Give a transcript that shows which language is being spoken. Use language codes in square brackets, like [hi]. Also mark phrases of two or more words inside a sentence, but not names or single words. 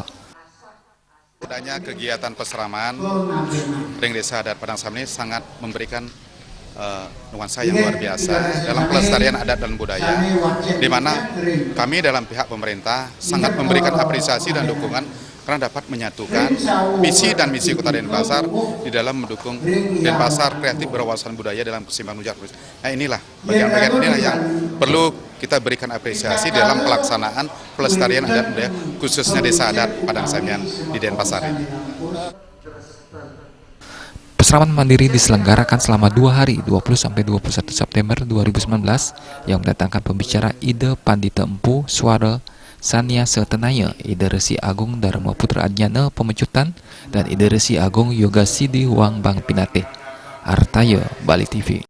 [id] Adanya kegiatan pesraman ring Desa Adat Padang Sambian ini sangat memberikan nuansa yang luar biasa dalam pelestarian adat dan budaya, di mana kami dalam pihak pemerintah sangat memberikan apresiasi dan dukungan karena dapat menyatukan visi dan misi Kota Denpasar di dalam mendukung Denpasar kreatif berwawasan budaya dalam keseimbangan menuju. Nah inilah bagian-bagian inilah yang perlu kita berikan apresiasi dalam pelaksanaan pelestarian adat budaya khususnya Desa Adat Padang Sambian di Denpasar ini. Pesraman mandiri diselenggarakan selama 2 hari, 20-21 September 2019, yang mendatangkan pembicara Ida Pandita Empu Suara Sania Setenaya, Ida Resi Agung Dharma Putra Adnyana Pemecutan, dan Ida Resi Agung Yoga Sidi Huang Bang Pinate. Artaya, Bali TV.